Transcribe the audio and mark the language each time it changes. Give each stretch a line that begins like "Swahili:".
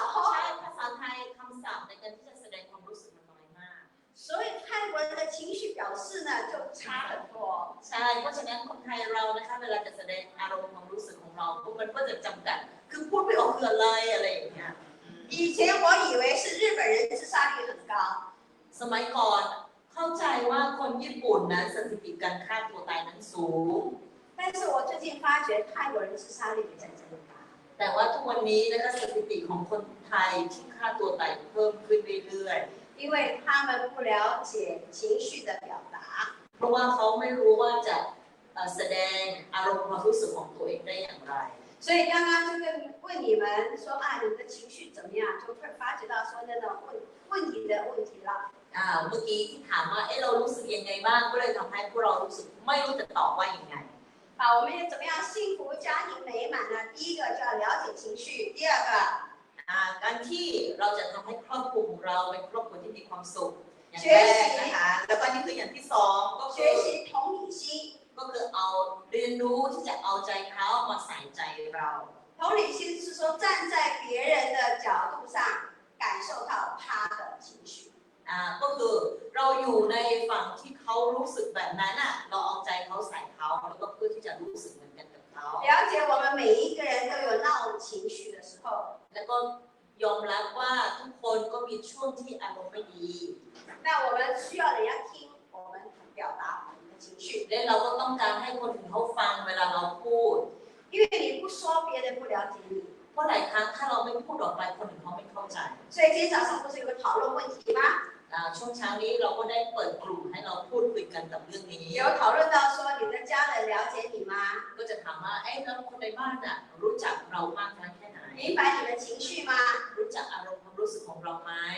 Thai: ใช่ภาษาไทยคำศัพท์ในการที่จะแสดงความรู้สึกมันน้อยมาก
Chinese: 所以泰文的情绪表示呢就差很多
Thai: ใช่เพราะฉะนั้นคนไทยเรานะคะเวลาจะแสดงอารมณ์ความรู้สึกของเราพวกมันก็จะจำกัดคือพูดไม่ออกคืออะไรอย่างเงี้ย
Chinese: 以前我以为是日本人自杀率很高
Thai: สมัยก่อนเข้าใจว่าคนญี่ปุ่นนั้นสถิติการฆ่าตัวตายนั้นสูง
Chinese: 但是我最近发觉泰国人自杀率比较增加
Thai: แต่ว่าทุกวันนี้นะคะสถิติของคนไทยที่ฆ่าตัวตายเพิ่มขึ้นเรื่อย
Chinese: ๆ因为他们不了解情绪的表达
Thai: เพราะว่าเขาไม่รู้ว่าจะแสดงอารมณ์ความรู้สึกของตัวเองได้อย่างไร
Chinese: 所以刚刚就问你们说你们的情绪怎么样就会发觉到说那种问题的问题了
Thai: เมื่อกี้ที่ถามว่าเรารู้สึกยังไงบ้างก็เลยทำให้พวกเรารู้สึกไม่รู้จะตอบว่ายังไง
Chinese: 我们要怎么样幸福家庭美满呢第一个就要了解情绪第二个
Thai: การที่เราจะทำให้ครอบครัวของเราเป็นครอบครัวที่มีความสุขอย่าง แร กนะคะแล้วก็นี่คืออย่างที่สองก็คือก็คือเอาเรียนรู้ที่จะเอาใจเขามาใส่ใจเรา
Chinese: 同理心是说站在别人的角度上感受到他的情绪
Thai: ก็คือเราอยู่ในฝั่งที่เขารู้สึกแบบนั้นเราเอาใจเขาใส่เขาแล้วก็เพื่อที่จะรู้สึกเหมือนกันกับเขา
Chinese: 了解我们每一个人都有闹情绪的时候
Thai: แล้วก็ยอมรับว่าทุกคนก็มีช่วงที่อารมณ์ไม่ดี
Chinese: 那我们需要人家听我们表达我们的情绪
Thai: และเราก็ต้องการให้คนอื่นเขาฟังเวลาเราพูด
Chinese: 因为你不说别人不了解你
Thai: เพราะหลายครั้งถ้าเราไม่พูดออกไปคนอื่นเขาไม่เข้าใจ
Chinese: 所以今天早上不是有个讨论问题吗
Thai: ช่วงเช้านี้เราก็ได้เปิดกลุ่มให้เราพูดคุยกันกับเรื่องนี้
Chinese: 有讨论到说你的家人了解你吗？
Thai: ก็จะถามว่าแล้วคนในบ้านน่ะรู้จักเรามากน้อยแค่ไหน
Chinese: 明白你的情绪吗？
Thai: รู้จักอารมณ์ความรู้สึกของเราไหม